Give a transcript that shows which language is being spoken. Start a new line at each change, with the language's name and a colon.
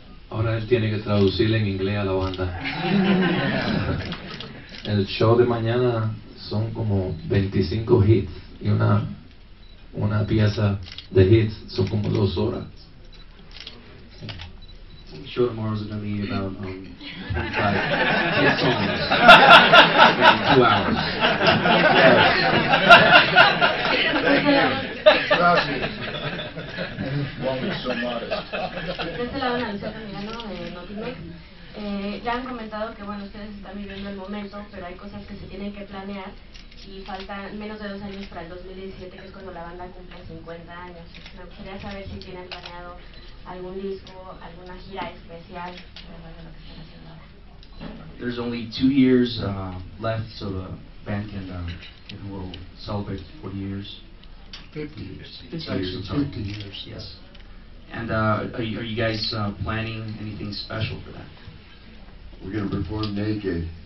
Spanish: Ahora él tiene que traducirle en inglés a la banda. El show de mañana son como 25 hits y una pieza de hits son como 2 horas.
English: The show tomorrow is going to be about 25 hit songs in 2 hours.
Spanish: De este lado, Alicia Camilano de Notimex. Ya han comentado que bueno, ustedes están viviendo el momento, pero hay cosas que se tienen que planear y faltan menos de 2 años para el 2017, que es cuando la banda cumple 50 años. Me gustaría saber si tienen planeado algún disco, alguna gira especial, además de lo que están haciendo ahora.
English: There's only 2 years left, so the band will celebrate 40 years. 50 years. It's actually 50 years. Yes. And are you guys planning anything special for that? We're going to perform naked.